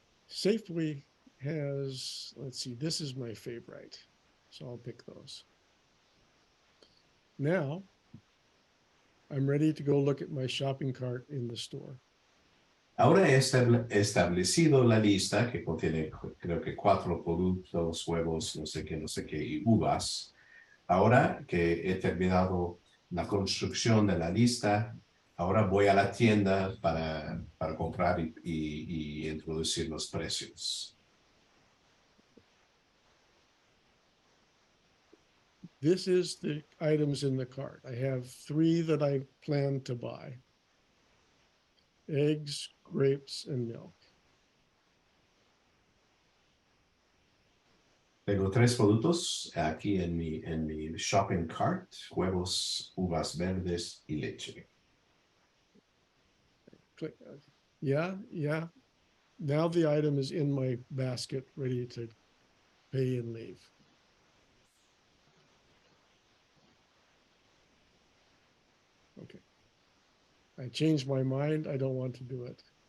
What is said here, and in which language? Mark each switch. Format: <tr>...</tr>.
<en>Safeway has, let's see, this is my favorite. So I'll pick those. Now, I'm ready to go look at my shopping cart in the store.</en> <es>Ahora he establecido la lista que contiene, creo que 4 productos, huevos, no sé qué, y uvas. Ahora que he terminado la construcción de la lista, ahora voy a la tienda para comprar y introducir los precios.</es> <en>This is the items in the cart. I have 3 that I plan to buy. Eggs, grapes, and milk.</en> <es>Tengo 3 productos aquí en mi shopping cart: huevos, uvas verdes y leche.</es> <en>Click. Yeah. Now the item is in my basket, ready to pay and leave. Okay. I changed my mind. I don't want to do it.</en>